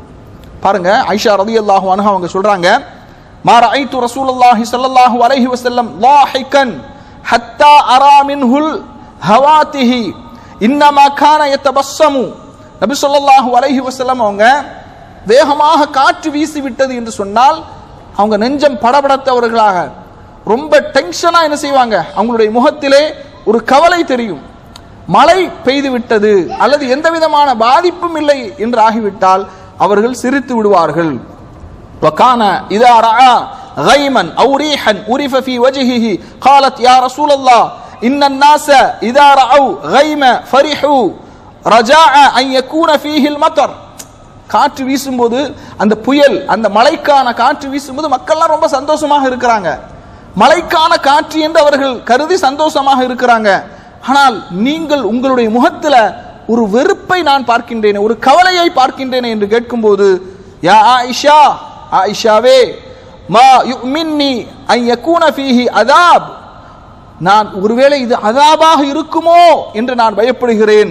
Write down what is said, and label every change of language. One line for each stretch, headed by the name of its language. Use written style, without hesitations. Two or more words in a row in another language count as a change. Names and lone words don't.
Tamil: பாருங்க, ஆயிஷா
Arabic: رضي الله عنها
Tamil: அவங்க சொல்றாங்க,
Arabic: ما رأيت رسول الله صلى الله عليه وسلم ضاحكا حتى أرى منه لهواته إنما كان يتبسم,
Tamil: நபி
Arabic: صلى الله عليه وسلم
Tamil: அவங்க வேகமாக காற்று வீசி விட்டது என்று சொன்னால் அவங்க நெஞ்சம் படபடத்தவர்களாக ரொம்ப டென்ஷனா என்ன செய்வாங்க, அவங்களுடைய முகத்திலே ஒரு கவலை தெரியும். மழை பெய்து விட்டது அல்லது எந்த விதமான பாதிப்பும் இல்லை என்று ஆகிவிட்டால் அவர்கள் சிரித்து விடுவார்கள்.
Arabic: وكان اذا راى غيما او ريحا عرف في وجهه قالت يا رسول الله ان الناس اذا راوا غيم فرحوا رجاء ان يكون فيه المطر,
Tamil: காற்று வீசும்போது அந்த புயல் அந்த மழைக்கான காற்று வீசும்போது மக்கள்லாம் ரொம்ப சந்தோஷமாக இருக்கிறாங்க, மழைக்கான காற்று என்று அவர்கள் கருதி சந்தோஷமாக இருக்கிறாங்க. ஆனால் நீங்கள் உங்களுடைய முகத்துல ஒரு வெறுப்பை நான் பார்க்கின்றேன், ஒரு கவலையை பார்க்கின்றேன் என்று கேட்கும்போது, யா ஆயிஷா, ஆயிஷாவே,
Arabic: ما يؤمنني أن يكون فيه عذاب,
Tamil: நான் ஒருவேளை இது அதாபாக இருக்குமோ என்று நான் பயப்படுகிறேன்.